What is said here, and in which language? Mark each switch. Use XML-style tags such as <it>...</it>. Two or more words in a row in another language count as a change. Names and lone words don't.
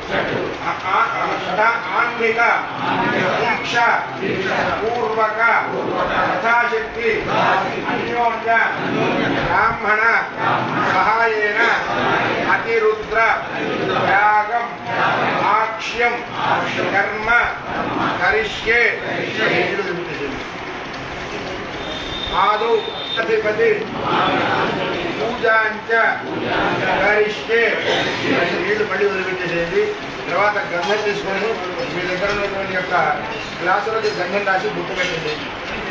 <sa>आन्मिक दीक्षा पूर्वक यथाशक्ति अन्योन्य ब्राह्मण सहायेन अतिरुद्र यागम आक्ष्यम कर्म करिष्ये आदौ अधिपति పూజాంచ కరిష్యే</sa> <te>నీళ్లు మళ్ళీ వదిలిపెట్టేసేయండి. తర్వాత గంధం తీసుకొని మీ దగ్గర ఉన్నటువంటి యొక్క గ్లాసులకి గంధం రాసి బుట్ట పెట్టండి.</te>